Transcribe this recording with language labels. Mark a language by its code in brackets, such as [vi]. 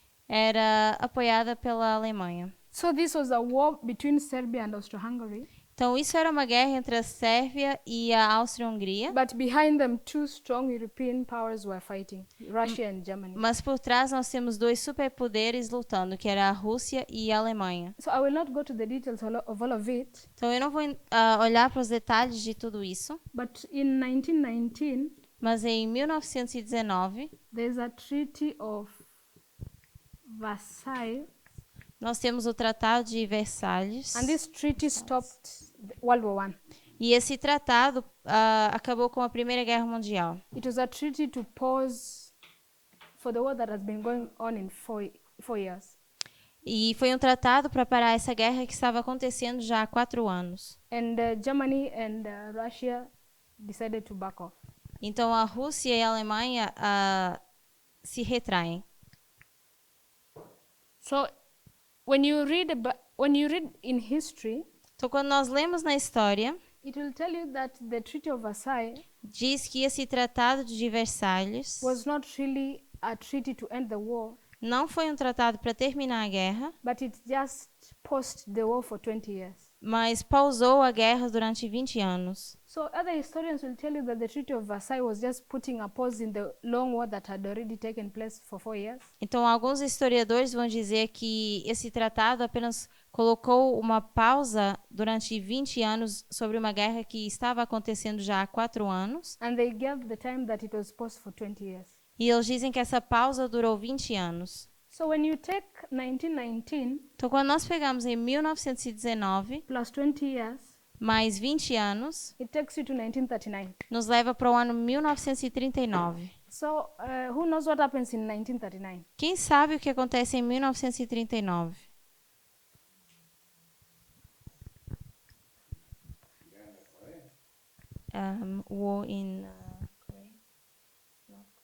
[pt] era apoiada pela Alemanha. [en] So this was a war between Serbia and Austro-Hungary, [pt] Então isso era uma guerra entre a Sérvia e a Áustria-Hungria, [en] but behind them two strong European powers were fighting, Russia and Germany. [pt] mas por trás nós temos 2 superpoderes lutando, que era a Rússia e a Alemanha. [en] So I will not go to the details of all of it, [pt] Então eu não vou olhar para os detalhes de tudo isso, [en] but in 1919, [pt] mas em 1919 [en] there's a Treaty of Versailles, [pt] nós temos o Tratado de Versalhes, [en] and this treaty stopped World War I. [pt] e esse tratado acabou com a Primeira Guerra Mundial. [en] It was a treaty to pause for the war that has been going on in four years. [pt] E foi um tratado para parar essa guerra que estava acontecendo já há 4 anos. [en] And Germany and Russia decided to back off. [pt] Então a Rússia e a Alemanha se retraem. [en] So when you read in history, [pt] Então, quando nós lemos na história, [en] it will tell you that the Treaty of Versailles [pt] diz que esse tratado de Versalhes [en] was not really a treaty to end the war, [pt] não foi um tratado para terminar a guerra, [en] but it just paused the war for 20 years. [pt] mas pausou a guerra durante 20 anos. [en] So other historians will tell you that the Treaty of Versailles was just putting a pause in the long war that had already taken place for 4 years. [pt] Então, alguns historiadores vão dizer que esse tratado apenas colocou uma pausa durante 20 anos sobre uma guerra que estava acontecendo já há 4 anos. [en] And they gave the time that it was paused for 20 years. [pt] E eles dizem que essa pausa durou 20 anos. [en] So when you take 1919 [pt] Então, quando nós pegamos em 1919, [en] plus 20 years, [pt] mais 20 anos, [en] it takes you to 1939. [pt] nos leva para o ano 1939. [en] So who knows what happens in 1939? [pt] Quem sabe o que acontece em 1939? [en] War in Korea.